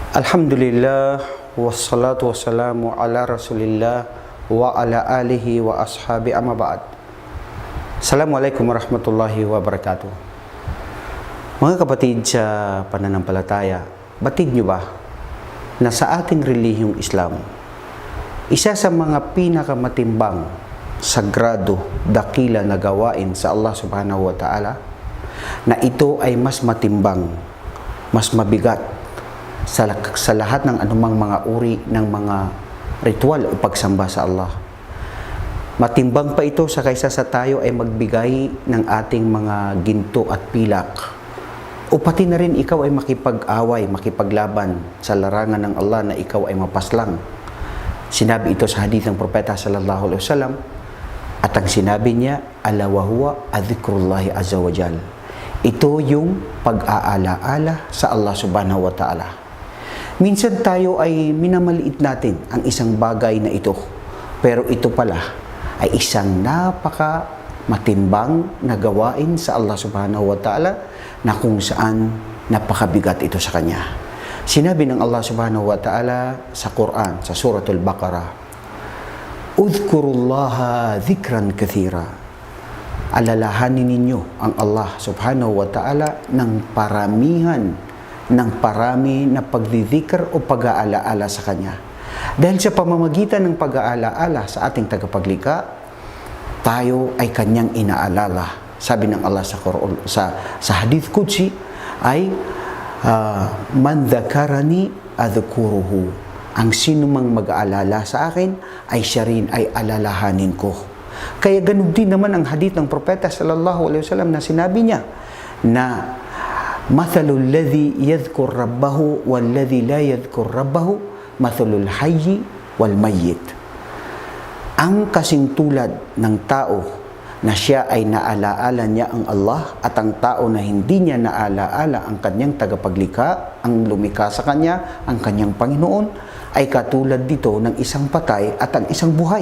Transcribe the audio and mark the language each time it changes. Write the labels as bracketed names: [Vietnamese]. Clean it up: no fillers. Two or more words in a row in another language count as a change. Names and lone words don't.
[Arabic] الحمد لله والصلاة والسلام على رسول الله وعلى آله وأصحابه أما بعد. السلام عليكم ورحمة الله وبركاته. [Filipino] Mga kapatid sa pananampalataya, batid nyo ba na sa ating relihiyong Islam, isa sa mga pinakamatimbang, sagrado, dakila na gawain sa Allah [Arabic] سبحانه وتعالى, [Filipino] na ito ay mas matimbang, mas mabigat sa lahat ng anumang mga uri ng mga ritual o pagsamba sa Allah. Matimbang pa ito sa kaysa sa tayo ay magbigay ng ating mga ginto at pilak, o pati na rin ikaw ay makipag-away, makipaglaban sa larangan ng Allah na ikaw ay mapaslang. Sinabi ito sa hadith ng Propeta [Arabic] صلى الله عليه وسلم, [Filipino] at ang sinabi niya, [Arabic] ألا وهو ذكر الله عز وجل. [Filipino] Ito yung pag-aala-ala sa Allah [Arabic] سبحانه وتعالى. [Filipino] Minsan tayo ay minamaliit natin ang isang bagay na ito, pero ito pala ay isang napaka matimbang na gawain sa Allah [Arabic] سبحانه وتعالى, [Filipino] na kung saan napakabigat ito sa Kanya. Sinabi ng Allah [Arabic] سبحانه وتعالى [Filipino] sa Quran, sa Suratul Baqarah, [Arabic] اذكروا الله ذكرا كثيرا. [Filipino] Alalahanin ninyo ang Allah [Arabic] سبحانه وتعالى [Filipino] ng parami na pagdidikr o pag-aalaala sa Kanya. Dahil sa pamamagitan ng pag-aalaala sa ating tagapaglikha, tayo ay Kanyang inaalala. Sabi ng Allah sa Quran, sa Hadith Qudsi ay, [Arabic] من ذكرني أذكره. [Filipino] Ang sino mang mag-aalala sa akin ay siya rin ay alalahanin ko. Kaya ganun din naman ang hadith ng Propeta [Arabic] صلى الله عليه وسلم [Filipino] na sinabi niya na [Arabic] مثل الذي يذكر ربه والذي لا يذكر ربه مثل الحي والميت. [Filipino] Ang kasing tulad ng tao na siya ay naalaala niya ang Allah, at ang tao na hindi niya naalaala ang kanyang tagapaglikha, ang lumikha sa kanya, ang kanyang Panginoon, ay katulad dito ng isang patay at ang isang buhay.